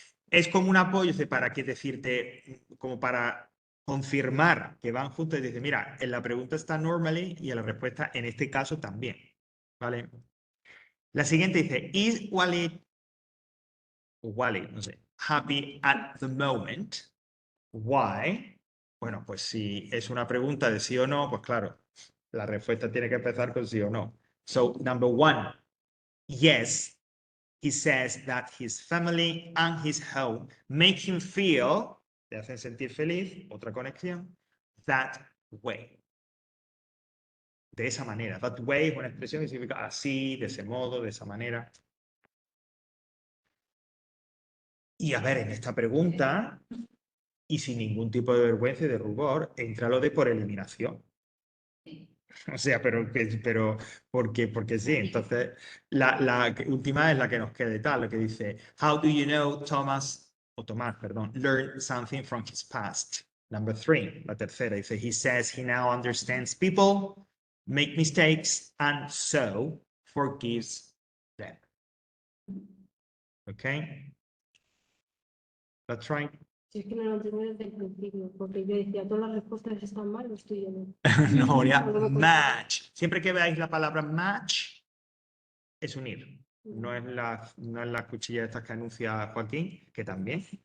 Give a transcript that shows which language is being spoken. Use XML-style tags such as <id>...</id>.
<es>Es como un apoyo para que decirte, como para confirmar que van juntos y dice, mira, en la pregunta está normally y en la respuesta en este caso también. ¿Vale? La siguiente dice,</es> <en>is Wally, no sé, happy at the moment? Why?</en> <es>Bueno, pues si es una pregunta de sí o no, pues claro, la respuesta tiene que empezar con sí o no.</es> <en>So, number 1, yes, he says that his family and his home make him feel,</en> <es>te hacen sentir feliz, otra conexión,</es> <en>that way.</en> <es>De esa manera. That way es una expresión que significa así, de ese modo, de esa manera. Y a ver, en esta pregunta, y sin ningún tipo de vergüenza y de rubor, entra lo de por eliminación. O sea, pero porque sí. Entonces, la última es la que nos queda y tal, lo que dice,</es> <en>how do you know Tomás,</en> <es>perdón,</es> <en>learn something from his past? Number 3,</en> <es>la tercera, dice,</es> <en>he says he now understands people, make mistakes, and so forgives them. Okay? That's right.</en> <es>Si es que no lo entendí desde el principio, porque yo decía, todas las respuestas están mal, los tuyos no. No, ya, match. Siempre que veáis la palabra match, es unir. No es la cuchilla estas que anuncia Joaquín, que también.</es>